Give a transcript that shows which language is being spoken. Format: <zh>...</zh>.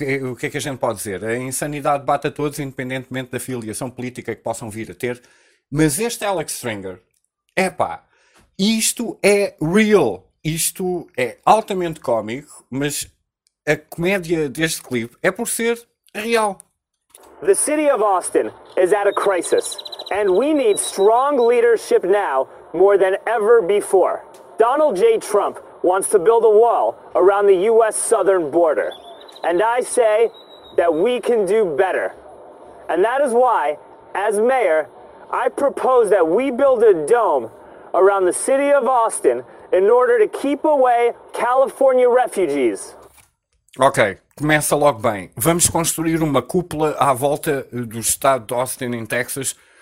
<pt>O que é que a gente pode dizer? A insanidade bate a todos, independentemente da filiação política que possam vir a ter. Mas este Alex Stringer, epá, isto é real. Isto é altamente cómico, mas a comédia deste clipe é por ser real.</pt> <en>The city of Austin is at a crisis, and we need strong leadership now more than ever before. Donald J. Trump wants to build a wall around the U.S. southern border, and I say that we can do better. And that is why, as mayor, I propose that we build a dome around the city of Austin in order to keep away California refugees.</en> <pt>Ok, começa logo bem. Vamos construir uma cúpula à volta do estado de Austin, em Texas.</pt>